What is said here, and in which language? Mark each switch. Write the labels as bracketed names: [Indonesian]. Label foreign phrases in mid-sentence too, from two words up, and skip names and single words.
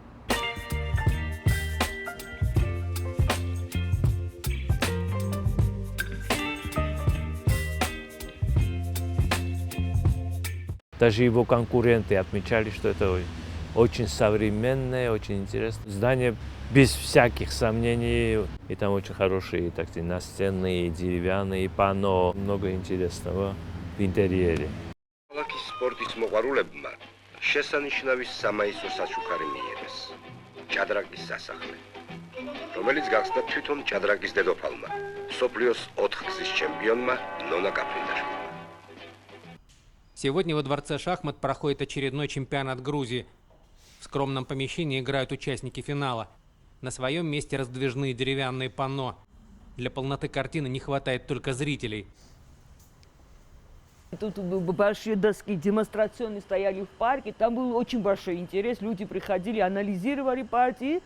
[Russian] Даже его конкуренты отмечали, что это очень современное, очень интересное здание, без всяких сомнений. И там очень хорошие настенные, деревянные панно, много интересного в интерьере. [Georgian] სპორტის მოყვარულებმა შესანიშნავი სამაისო საჩუქარი მიიღეს ჭადრაკის სასახლე, რომელიც გახსნა თვითონ ჭადრაკის დედოფალმა, მსოფლიოს 4 გზის ჩემპიონმა ნონა კაფრინდაშვილმა. [Russian] Сегодня во дворце шахмат проходит очередной чемпионат Грузии. В скромном помещении играют участники финала. На своем месте раздвижные деревянные панно. Для полноты картины не хватает только зрителей. Тут большие доски демонстрационные стояли в парке, там был очень большой интерес, люди приходили, анализировали партии.